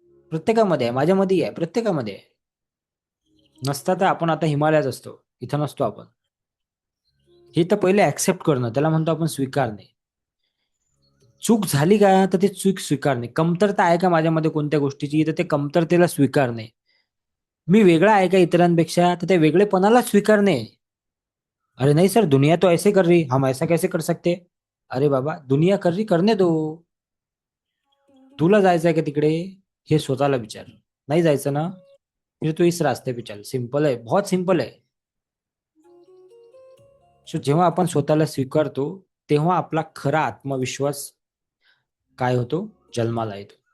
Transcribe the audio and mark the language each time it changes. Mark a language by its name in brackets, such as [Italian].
[Marathi] प्रत्येकामध्ये आहे, माझ्यामध्ये आहे, प्रत्येकामध्ये आहे. नसता तर आपण आता हिमालयात असतो, इथं नसतो आपण. हे तर पहिले ऍक्सेप्ट करणं, त्याला म्हणतो आपण स्वीकारणे. चूक झाली का तर ते चूक स्वीकारणे. कमतरता आहे का माझ्यामध्ये कोणत्या गोष्टीची, तर ते कमतरतेला स्वीकारणे. मी वेगळा आहे का इतरांपेक्षा, तर त्या वेगळेपणाला स्वीकारणे. [Hindi] अरे नहीं सर, दुनिया तो ऐसे कर रही, हम ऐसा कैसे कर सकते. अरे बाबा, दुनिया कर रही, करने दो. [Marathi] तुला जायचंय का तिकडे, हे स्वतःला विचार. नाही जायचं ना, [Hindi] फिर तू इस रास्ते पे चल. [Marathi] सिंपल आहे, बहुत सिंपल आहे. सो जेव्हा आपण स्वतःला स्वीकारतो, तेव्हा आपला खरा आत्मविश्वास काय होतो, जन्माला येतो.